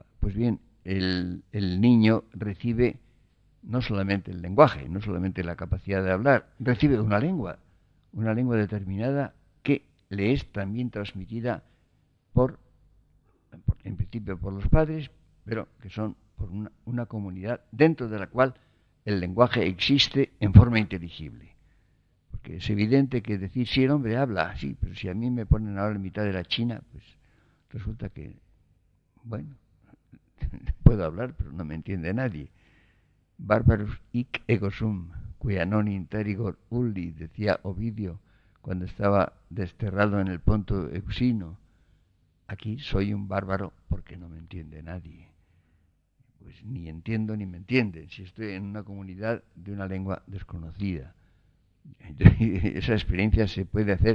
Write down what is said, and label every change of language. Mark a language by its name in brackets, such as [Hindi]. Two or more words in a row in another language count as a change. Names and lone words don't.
[Spanish] Pues bien, el niño recibe no solamente el lenguaje, no solamente la capacidad de hablar, recibe una lengua determinada que le es también transmitida en principio por los padres, pero que son por una comunidad dentro de la cual el lenguaje existe en forma inteligible. Porque es evidente que decir, sí, el hombre habla, sí, pero si a mí me ponen ahora en mitad de la China, pues resulta que, bueno, puedo hablar, pero no me entiende nadie. [Latin] Barbarus hic ego sum, quia non interigor ulli, [Spanish] decía Ovidio cuando estaba desterrado en el Ponto Euxino. Aquí soy un bárbaro porque no me entiende nadie. Pues ni entiendo ni me entienden si estoy en una comunidad de una lengua desconocida. Esa experiencia se puede hacer.